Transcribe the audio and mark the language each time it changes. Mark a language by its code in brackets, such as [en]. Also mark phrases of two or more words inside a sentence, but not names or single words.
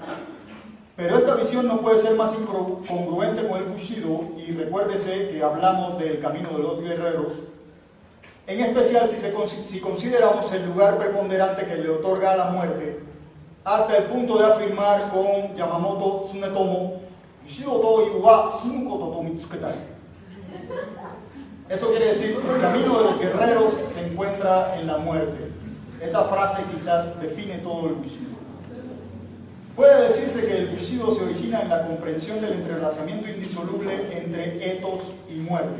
[es] Pero esta visión no puede ser más incongruente con el Bushido, y recuérdese que hablamos del camino de los guerreros, en especial si consideramos el lugar preponderante que le otorga a la muerte, hasta el punto de afirmar con Yamamoto Tsunetomo, [ja] 武士道とは死ぬことと見つけたい. [es] Eso quiere decir que el camino de los guerreros se encuentra en la muerte. Esta frase quizás define todo el Bushido. Puede decirse que el Bushido se origina en la comprensión del entrelazamiento indisoluble entre ethos y muerte.